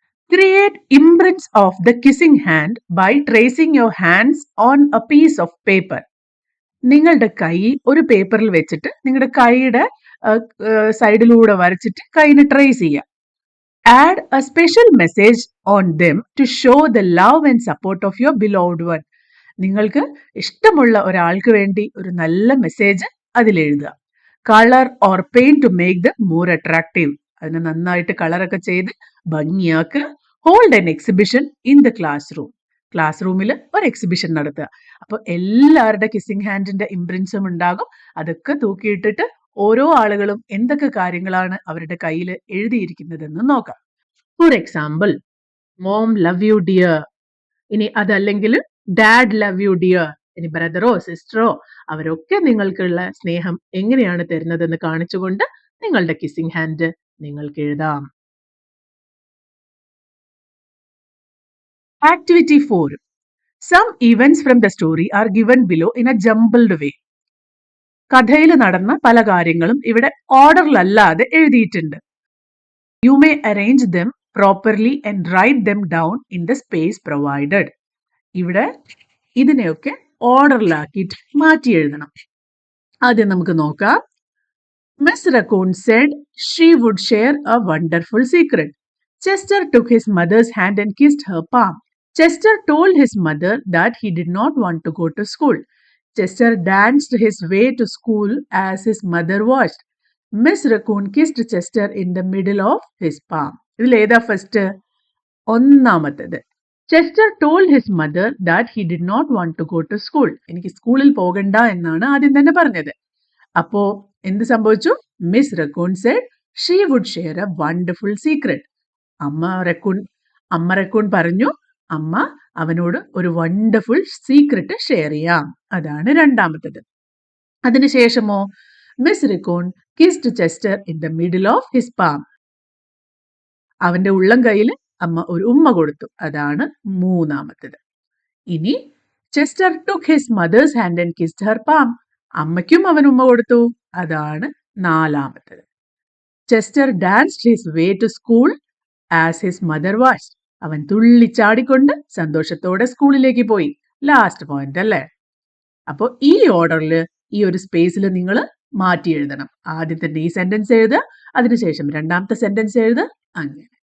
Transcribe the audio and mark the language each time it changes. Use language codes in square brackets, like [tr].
[en] Create imprints of the kissing hand by tracing your hands on a piece of paper. [ml] നിങ്ങളുടെ കൈ ഒരു പേപ്പറിൽ വെച്ചിട്ട് നിങ്ങളുടെ കൈയുടെ സൈഡിലൂടെ വരച്ചിട്ട് കൈന് ട്രേസ് ചെയ്യുക. [en] Add a special message on them to show the love and support of your beloved one. [ml] നിങ്ങൾക്ക് ഇഷ്ടമുള്ള ഒരാൾക്ക് വേണ്ടി ഒരു നല്ല message അതിലെഴുതുക. [en] Colour or paint to make the more attractive. [ml] അതിനെ നന്നായിട്ട് കളറൊക്കെ ചെയ്ത് ഭംഗിയാക്കുക. [en] Hold an exhibition in the classroom. [ml] Class റൂമിൽ ഒരു എക്സിബിഷൻ നടത്തുക. അപ്പോൾ എല്ലാവരുടെ കിസ്സിംഗ് ഹാൻഡിന്റെ ഇംപ്രിൻസും ഉണ്ടാകും. അതൊക്കെ തൂക്കിയിട്ടിട്ട് ഓരോ ആളുകളും എന്തൊക്കെ കാര്യങ്ങളാണ് അവരുടെ കയ്യിൽ എഴുതിയിരിക്കുന്നതെന്ന് നോക്കാം. [en] For example, mom love you dear. [ml] ഇനി അതല്ലെങ്കിൽ [en] Dad love you dear. [ml] ഇനി ബ്രദറോ സിസ്റ്ററോ അവരൊക്കെ നിങ്ങൾക്കുള്ള സ്നേഹം എങ്ങനെയാണ് തരുന്നതെന്ന് കാണിച്ചുകൊണ്ട് നിങ്ങളുടെ കിസ്സിംഗ് ഹാൻഡ് നിങ്ങൾക്ക് എഴുതാം. [en] Activity 4. Some events from the story are given below in a jumbled way. [ml] കഥയിൽ നടന്ന പല കാര്യങ്ങളും ഇവിടെ ഓർഡറിലല്ലാതെ എഴുതിയിട്ടുണ്ട്. [en] You may arrange them properly and write them down in the space provided. [ml] ഇവിടെ ഇതിനെയൊക്കെ ഓർഡറിലാക്കിയിട്ട് മാറ്റി എഴുതണം. ആദ്യം നമുക്ക് നോക്കാം. [en] Miss Raccoon said she would share a wonderful secret. Chester took his mother's hand and kissed her palm. Chester told his mother that he did not want to go to school. Chester danced his way to school as his mother watched. Miss Raccoon kissed Chester in the middle of his palm. [ml] ഇതിൽ ഏതാ first? ഒന്നാമത്തേത്. [en] Chester told his mother that he did not want to go to school. [ml] എനിക്ക് സ്കൂളിൽ പോകണ്ട എന്നാണ് ആദ്യം തന്നെ പറഞ്ഞത്. അപ്പോ എന്ത് സംഭവിച്ചു? [en] Miss raccoon said she would share a wonderful secret. [ml] അമ്മ റക്കൂൺ പറഞ്ഞു അമ്മ അവനോട് ഒരു വണ്ടർഫുൾ സീക്രട്ട് ഷെയർ ചെയ്യാം. അതാണ് രണ്ടാമത്തത്. അതിനുശേഷമോ, [en] Miss raccoon kissed Chester in the middle of his palm. [ml] അവന്റെ ഉള്ളം കയ്യിൽ അമ്മ ഒരു ഉമ്മ കൊടുത്തു. അതാണ് മൂന്നാമത്തത്. [en] ഇനി Chester took his mother's hand and kissed her palm. [ml] അമ്മയ്ക്കും അവൻ ഉമ്മ കൊടുത്തു. അതാണ് നാലാമത്തത്. [en] Chester danced his way to school as his mother watched. [ml] അവൻ തുള്ളിച്ചാടിക്കൊണ്ട് സന്തോഷത്തോടെ സ്കൂളിലേക്ക് പോയി. ലാസ്റ്റ് പോയിന്റ് അല്ലേ? അപ്പോൾ ഈ ഓർഡറിൽ ഈ ഒരു സ്പേസിൽ നിങ്ങൾ മാറ്റി എഴുതണം. ആദ്യം തന്നെ ഈ സെന്റൻസ് എഴുതുക, അതിനുശേഷം രണ്ടാമത്തെ സെന്റൻസ് എഴുതുക, അങ്ങനെ.